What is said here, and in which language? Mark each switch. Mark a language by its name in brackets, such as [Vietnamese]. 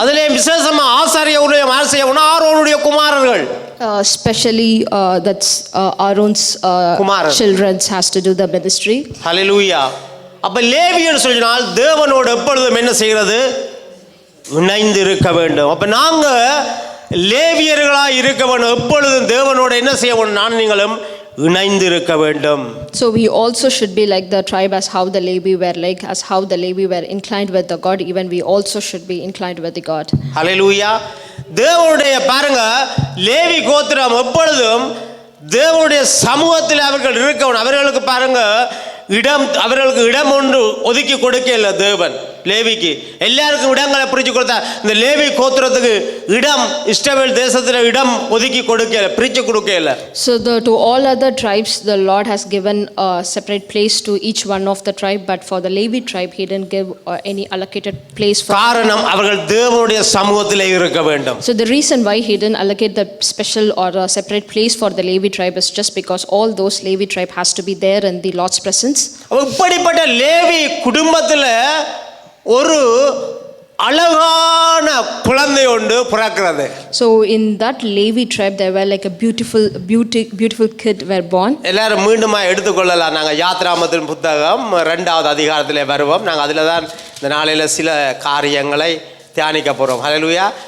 [Tamil] அதிலே விசேஷமா ஆசாரிய ஊழியம் யார் செய்யணும்? ஆரோனுடைய குமாரர்கள். [English] Especially that's Aaron's [Tamil] Kumaran. [English] children has to do the ministry. [Tamil] ஹல்லேலூயா. அப்ப லேவியன்னு சொன்னால் தேவனோடு எப்பொழுதும் என்ன செய்கிறது? இணைந்து இருக்க வேண்டும். அப்ப நாங்க லேவியர்களாய் இருக்க வேண்டும். எப்பொழுதும் தேவனோடு என்ன செய்ய வேண்டும்? நான் நீங்களும் இணைந்து இருக்க வேண்டும். [English] So we also should be like the tribe, as how the Levi were like, as how the Levi were inclined with the God, even we also should be inclined with the God. [Tamil] ஹல்லேலூயா. தேவனுடைய பாருங்க, லேவி கோத்திரம் எப்பொழுதும் தேவனுடைய சமூகத்தில் அவர்கள் இருக்கணும். அவர்களுக்கு பாருங்க அவர்களுக்கு இடம் ஒன்று ஒதுக்கி கொடுக்கல தேவன். லேவிக்கு எல்லாருக்கும் இடங்களை பிரித்து கொடுத்தா, இந்த லேவி கோத்திரத்துக்கு இடம் இஸ்ரவேல் தேசத்தில் இடம் ஒதுக்கி கொடுக்கல, பிரித்து கொடுக்கல. [English] So to all other tribes the Lord has given a separate place to each one of the tribe, but for the Levi tribe he didn't give any allocated place for. [Tamil] காரணம் அவர்கள் தேவனுடைய சமூகத்தில் இருக்க வேண்டும். [English] So the reason why he didn't allocate the special or a separate place for the Levi tribe is just because all those Levi tribe has to be there in the Lord's presence. [Tamil] இப்படிப்பட்ட லேவி குடும்பத்தில் ஒரு அழகான குழந்தை ஒன்று பிறக்கிறது. [English] So in that Levi tribe there were like a beautiful kid were born. [Tamil] எல்லாரும் மீண்டுமா எடுத்துக்கொள்ளலாம். நாங்கள் யாத்ராமத்தின் புத்தகம் 2வது அதிகாரத்தில் வருவோம். நாங்கள் அதில் தான் இந்த நாளையில் சில காரியங்களை தியானிக்க போகிறோம். ஹல்லேலூயா.